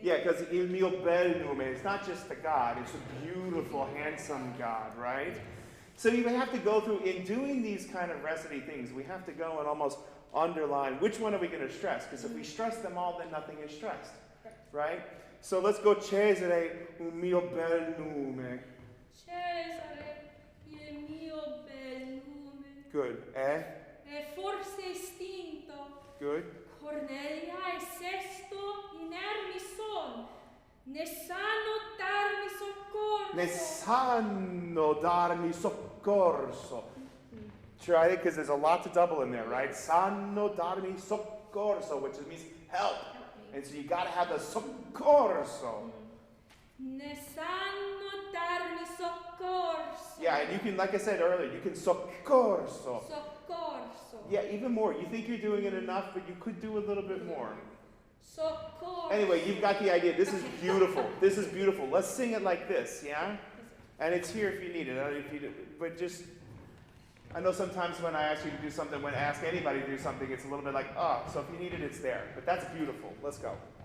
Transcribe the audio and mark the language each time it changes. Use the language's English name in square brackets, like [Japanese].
[English] Yeah, because [Italian] il mio bel nome, [English] it's not just a God, it's a beautiful, handsome God, right? So you have to go through, in doing these kind of recity things, we have to go and almost underline which one are we going to stress, because if we stress them all, then nothing is stressed, right? So let's go [Italian] Cesare, il mio bel nome. Cesare, il mio bel nome. [English] Good. [Italian] È forse estinto. [English] Good. [Italian] Cornelia e Sesto inermi son. Ne sanno darmi soccorso. Ne sanno darmi soccorso. [English] Try it, because there's a lot to double in there, right? [Italian] Sanno darmi soccorso, [English] which means help. And so you got to have the soccorso. [Italian] Ne sanno darmi soccorso. [English] Yeah, and you can, like I said earlier, you can soccorso. [Italian] Soccorso. [English] Yeah, even more. You think you're doing it enough, but you could do a little bit more. [Italian] Soccorso. [English] Anyway, you've got the idea. This is beautiful. This is beautiful. Let's sing it like this, yeah? And it's here if you need it. But just, I know sometimes when I ask you to do something, when I ask anybody to do something, it's a little bit like, oh, so if you need it, it's there. But that's beautiful. Let's go.